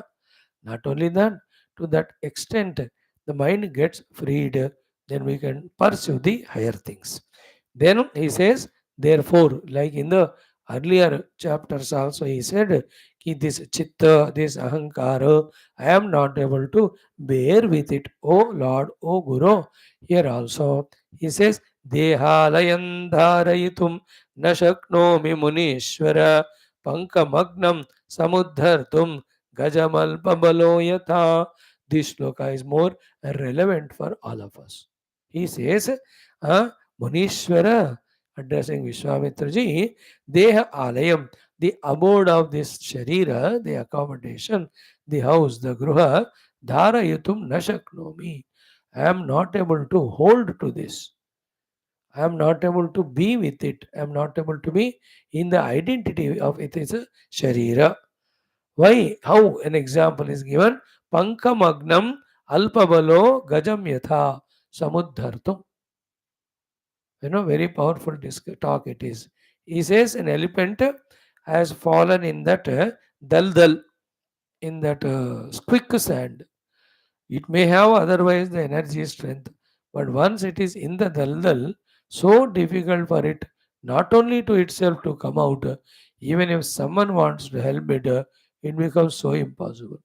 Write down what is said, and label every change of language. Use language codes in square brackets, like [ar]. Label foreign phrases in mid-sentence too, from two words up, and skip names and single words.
[en] Not only that, to that extent, the mind gets freed, then we can pursue the higher things. Then he says, therefore, like in the earlier chapters also, he said, Ki this chitta, this ahankara, I am not able to bear with it. O Lord, O Guru. Here also, he says, [sa] देहालयं धारयितुं नशक्नोमि मुनीश्वर पङ्कमग्नं समुद्धर्तुं गजमल्पबलो यथा. [en] This shloka is more relevant for all of us. He says, Munishwara, addressing Vishwamitra ji, [sa] देह आलयं, [en] the abode of this Sharira, the accommodation, the house, the Gruha, [sa] धारयितुं नशक्नोमि. [en] I am not able to hold to this. I am not able to be with it. I am not able to be in the identity of it is a Sharira. Why? How? An example is given. [sa] पङ्कमग्नं अल्पबलो गजं यथा समुद्धर्तुं. [en] Very powerful talk it is. He says an elephant has fallen in that daldal, in that quicksand. It may have otherwise the energy strength, but once it is in the daldal, so difficult for it not only to itself to come out, even if someone wants to help it, it becomes so impossible.